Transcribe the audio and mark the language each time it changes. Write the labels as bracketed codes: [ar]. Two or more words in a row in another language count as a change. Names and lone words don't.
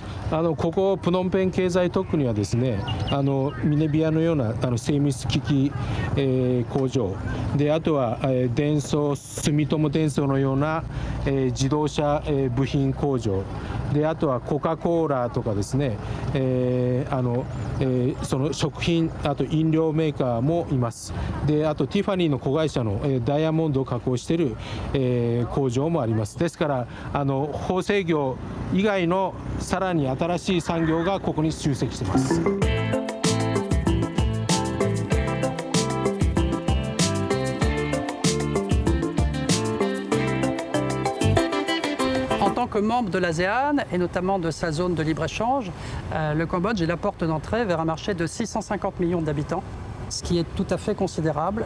[ja] ここプノンペン経済特区にはですねミネビアのような精密機器、工場であとは、電装住友電装のような、自動車、部品工場であとはコカ・コーラとかですね、その食品あと飲料メーカーもいます。であとティファニーの子会社の、ダイヤモンドを加工している、工場もあります。ですから縫製業以外のさらに新しい産業がここに集積しています。 [fr] En tant que membre de l'ASEAN et notamment de sa zone de libre-échange, le Cambodge est la porte d'entrée vers un marché de 650 millions d'habitants, ce qui est tout à fait considérable.